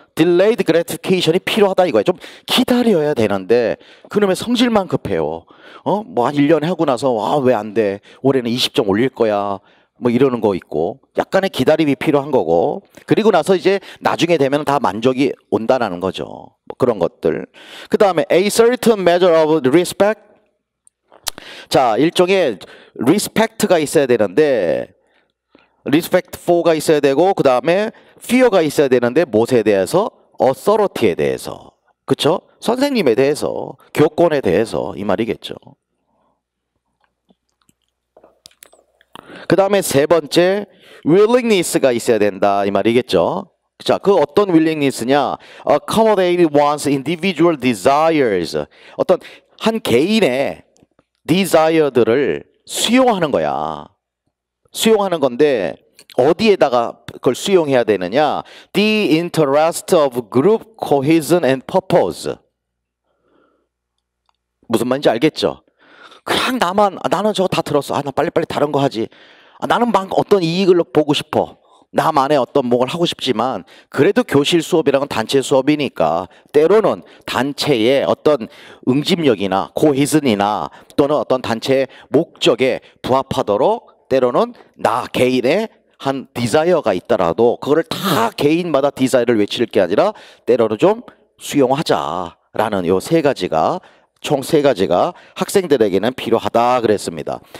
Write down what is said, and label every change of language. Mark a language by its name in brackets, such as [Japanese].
[English] delayed gratification [Korean] 이 필요하다 이거예요. 좀 기다려야 되는데 그놈의 성질만 급해요. 뭐 한 1년 하고 나서 왜 안 돼? 올해는 20점 올릴 거야. 뭐 이러는 거 있고 약간의 기다림이 필요한 거고 그리고 나서 이제 나중에 되면 다 만족이 온다라는 거죠. 뭐 그런 것들. 그 다음에 [English] a certain measure of respect. [Korean] 자, 일종의 respect가 있어야 되는데 respect for가 있어야 되고 그 다음에 fear가 있어야 되는데 무엇에 대해서? authority에 대해서. 그쵸? 선생님에 대해서, 교권에 대해서 이 말이겠죠. 그 다음에 세 번째 willingness가 있어야 된다 이 말이겠죠. 자, 그 어떤 willingness냐? [English] accommodate one's individual desires. [Korean] 어떤 한 개인의 desire들을 수용하는 거야. 수용하는 건데 어디에다가 그걸 수용해야 되느냐? [English] The interest of group cohesion and purpose. [Korean] 무슨 말인지 알겠죠? 그냥 나는 저거 다 들었어. 나 빨리빨리 다른 거 하지. 나는 막 어떤 이익을 보고 싶어. 나만의 어떤 뭘 하고 싶지만 그래도 교실 수업이란 건 단체 수업이니까 때로는 단체의 어떤 응집력이나 코히즌이나 또는 어떤 단체의 목적에 부합하도록 때로는 나 개인의 한 디자이어가 있더라도 그거를 다 개인마다 디자이어를 외칠 게 아니라 때로는 좀 수용하자라는 요 세 가지가 총 세 가지가 학생들에게는 필요하다 그랬습니다.